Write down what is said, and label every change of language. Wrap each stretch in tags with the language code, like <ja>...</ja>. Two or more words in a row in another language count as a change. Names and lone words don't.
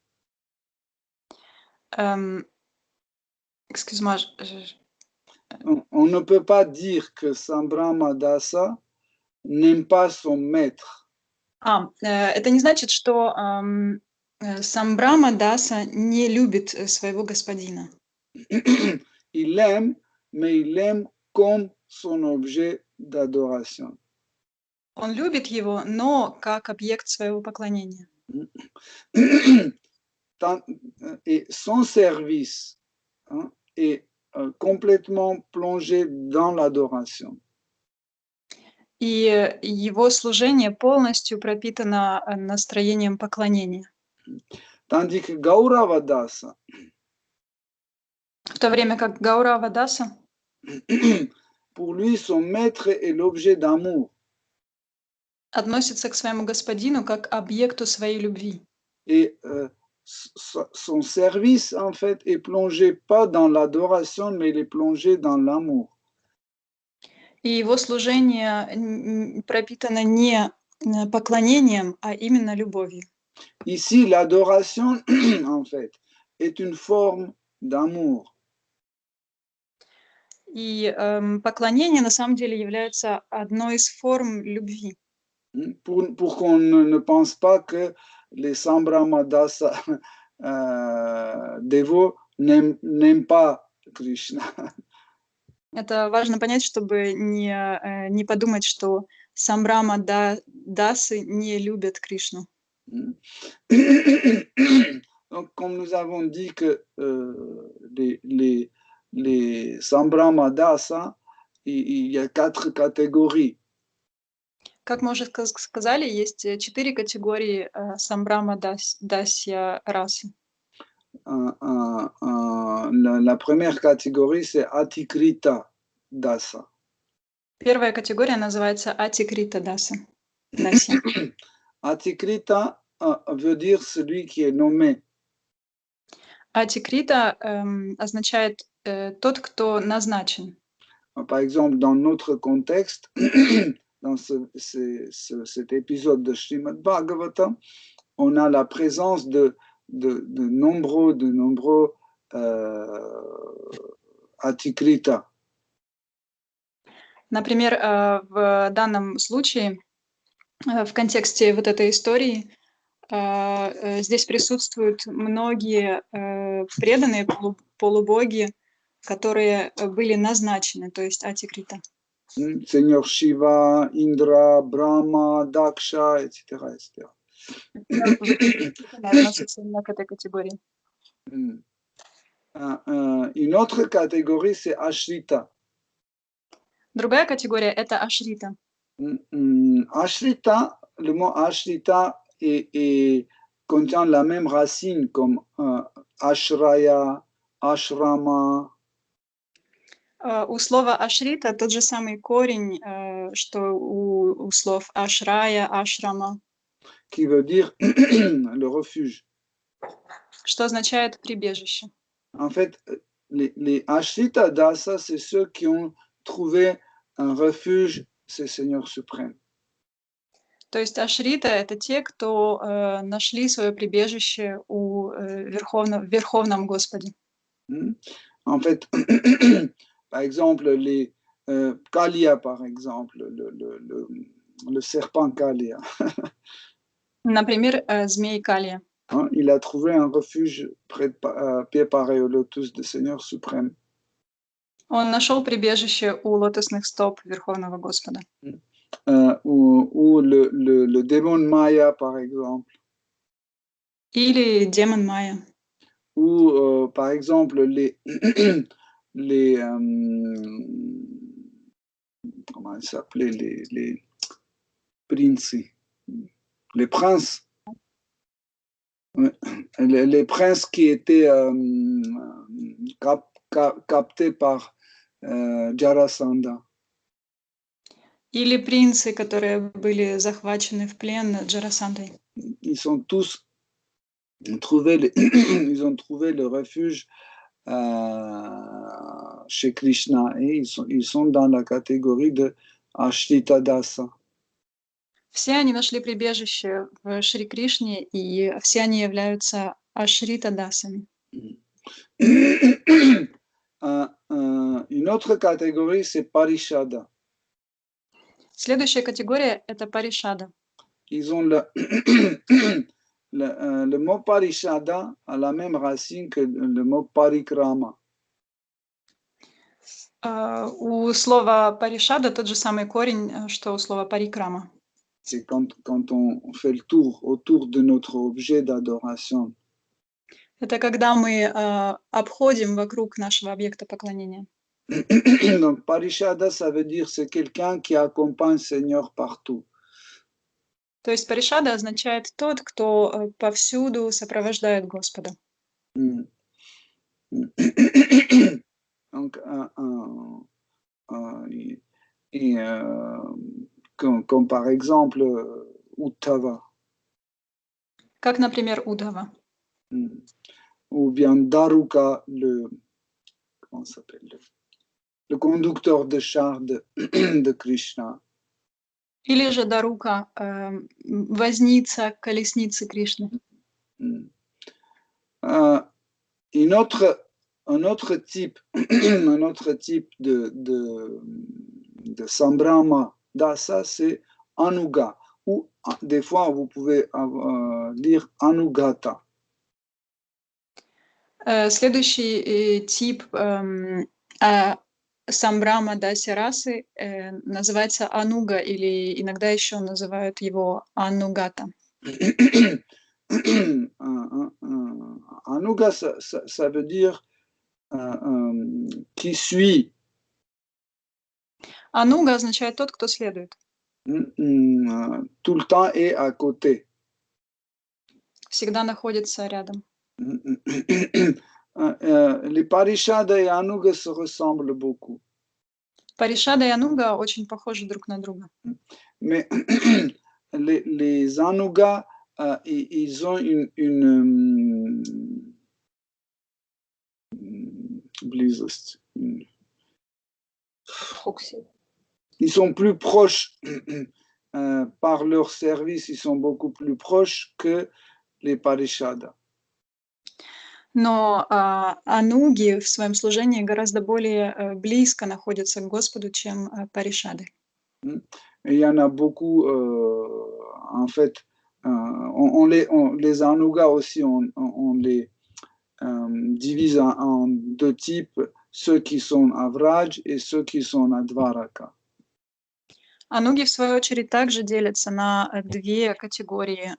<fr>Excuse-moi. On ne peut pas dire que Sambrama Dasa n'aime pas son maître.</fr> <ru>Это не значит, что Самбрама Даса не любит своего господина.</ru> <fr>Il l'aime, mais il l'aime comme son objet d'adoration.</fr> <ru>Он любит его, но как объект своего поклонения.</ru> <fr>Et son service est complètement plongé dans l'adoration.</fr> <ru>И его служение полностью пропитано настроением поклонения.</ru> <fr>Tandis que Gaurava Dasa,</fr> <ru>В то время как Гаурава Даса,</ru> <fr>pour lui, son maître est l'objet d'amour.</fr> <ru>относится к своему господину как объекту своей любви.</ru> <fr>Et son service, en fait, est plongé pas dans l'adoration, mais il est plongé dans l'amour.</fr> <ru>И его служение пропитано не поклонением, а именно любовью.</ru> <fr>Ici, l'adoration, en fait, est une forme d'amour.</fr> <ru>И поклонение на самом деле является одной из форм любви.</ru> <fr>Pour qu'on ne pense pas que les Sambramadaasa dévots n'aiment pas Krishna.</fr> <ru>Это важно понять, чтобы не подумать, что Самбрама Дасы не любят Кришну.</ru> <fr>Donc, comme nous avons dit que les Sambramadaasa, il y a 4 catégories.</fr> <ru>Как мы уже сказали, есть 4 категории Самбрама Дасья расы.</ru> <fr>La première catégorie, c'est Atikrita Dasa.</fr> <ru>Первая категория называется Атикрита Даса.</ru> <fr>Atikrita veut dire celui qui est nommé.</fr> <ru>Атикрита означает тот, кто назначен.</ru> <fr>Par exemple, dans notre contexte, dans cet épisode de Srimad Bhagavatam, on a la présence de nombreux Atikrita.</fr> <ru>Например, в данном случае, в контексте вот этой истории, здесь присутствуют многие преданные полубоги, которые были назначены, то есть Атикрита.</ru> <fr>Seigneur Shiva, Indra, Brahma, Daksha, etc. etc.</fr> <ru>Относятся именно к этой категории.</ru> <fr>Une autre catégorie, c'est Ashrita.</fr> <ru>Другая категория – это Ашрита.</ru> <fr>Ashrita, le mot Ashrita contient la même racine comme Ashraya, Ashrama.</fr> <ru>У слова Ашрита тот же самый корень, что у слов Ашрая, Ашрама.</ru> <fr>Qui veut dire le refuge.</fr> <ru>Что означает прибежище.</ru> <fr>En fait, les Ashrita Dasa, c'est ceux qui ont trouvé un refuge, c'est Seigneur suprême.</fr> <ru>То есть Ашрита – это те, кто нашли свое прибежище у Верховном Господе.</ru> <fr>En fait, par exemple, les Kalia, par exemple, le serpent Kalia.</fr> <ru>Например, змей Калия.</ru> <fr>Il a trouvé un refuge près de pied pareil au lotus du Seigneur suprême.</fr> <ru>Он нашел прибежище у лотосных стоп Верховного Господа.</ru> <fr>Ou le démon Maya, par exemple.</fr> <ru>Или демон Майя.</ru> <fr>Ou, par exemple, comment ils s'appelaient, les princes, les princes. Les princes qui étaient captés par Jarasandha.</fr> <ru>Или принцы, которые были захвачены в плен Джарасандой.</ru> <fr>Ils ont tous trouvé ils ont trouvé le refuge chez Krishna et ils sont dans la catégorie de Ashrita Dasa.</fr> <ru>Все они нашли прибежище в Шри Кришне, и все они являются Ашрита Дасами.</ru> <fr>Une autre catégorie, c'est Parishada.</fr> <ru>Следующая категория – это Паришада.</ru> <fr>Ils ont le mot Parishada a la même racine que le mot Parikrama.</fr> <ru>У слова Паришада тот же самый корень, что у слова Парикрама.</ru> <fr>C'est quand on fait le tour autour de notre objet d'adoration.</fr> <ru>Это когда мы обходим вокруг нашего объекта поклонения.</ru> <fr>Donc, Parishada, ça veut dire c'est quelqu'un qui accompagne le Seigneur partout.</fr> <ru>То есть паришада означает тот, кто повсюду сопровождает Господа. Mm.</ru> <fr>Donc, comme par exemple Uddhava.</fr> <ru>Как, например, Удхава.</ru> <fr>Ou bien Daruka, comment ça s'appelle, le conducteur de char de Krishna.</fr> <ru>Или же Дарука, возница колесницы Кришны.</ru> <fr>Un autre type, un autre type de Sambrama Dasa, c'est Anuga, ou des fois vous pouvez dire Anugata.</fr> <ru>Следующий тип Самбрама Даси расы называется Ануга, или иногда еще называют его Анугата.</ru> <fr>Anuga, ça veut dire qui suit.</fr> <ru>Ануга означает тот, кто следует.</ru> <fr>Tout le temps est à côté.</fr> <ru>Всегда находится рядом.</ru> <fr>Les Parishada et Anuga se ressemblent beaucoup.</fr> <ru>Паришада и Ануга очень похожи друг на друга.</ru> <fr>Mais les Anuga, ils ont une blizost. Ils sont plus proches par leur service, ils sont beaucoup plus proches que les Parishada.</fr> <ru>Но ануги в своем служении гораздо более близко находятся к Господу, чем паришады.</ru> <fr>Et il y en a beaucoup, en fait, les anugas aussi, on les divise en deux types, ceux qui sont à Vraj et ceux qui sont à Dvaraka.</fr> <ru>Ануги, в свою очередь, также делятся на две категории.</ru>